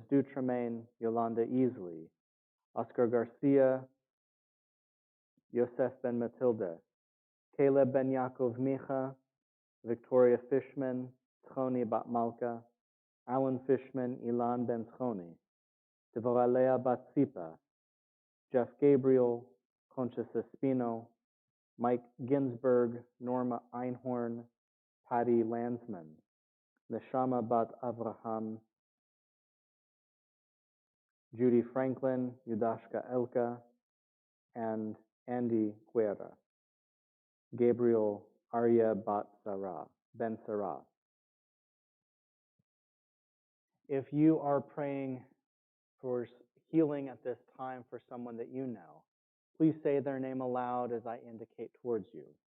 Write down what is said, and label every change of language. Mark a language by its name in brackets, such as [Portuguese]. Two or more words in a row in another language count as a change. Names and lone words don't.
[English] Dutremaine, Yolanda Easley, Oscar Garcia, Yosef Ben Matilde, Caleb Ben Yaakov Micha, Victoria Fishman, Tchoni Bat Malka, Alan Fishman, Ilan Ben Tchoni, Devoralea Bat Sipa, Jeff Gabriel, Concha Espino, Mike Ginsberg, Norma Einhorn, Patty Landsman, Neshama Bat Avraham, Judy Franklin, Yudashka Elka, and Andy Guerra, Gabriel Arya Bat Sarah, Ben Sarah. If you are praying for healing at this time for someone that you know, please say their name aloud as I indicate towards you.